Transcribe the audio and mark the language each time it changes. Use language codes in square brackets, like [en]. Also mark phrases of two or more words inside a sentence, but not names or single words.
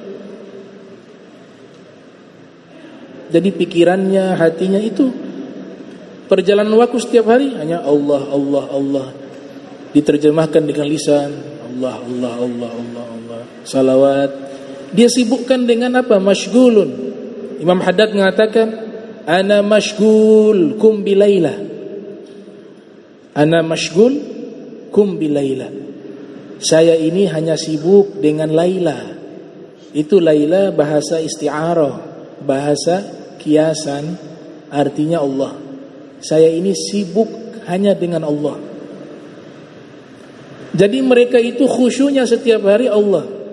[id] Jadi pikirannya, hatinya itu perjalanan waktu setiap hari hanya Allah, Allah, Allah. Diterjemahkan dengan lisan Allah, Allah, Allah, Allah, Allah. salawat. Dia sibukkan dengan apa? Masyghulun. Imam Haddad mengatakan, [ar] أنا مشغول كم بليلى. أنا مشغول كم بليلى. [id] Saya ini hanya sibuk dengan Laila. Itu Laila bahasa isti'arah, bahasa kiasan, artinya Allah. Saya ini sibuk hanya dengan Allah. Jadi mereka itu khusyuknya setiap hari Allah.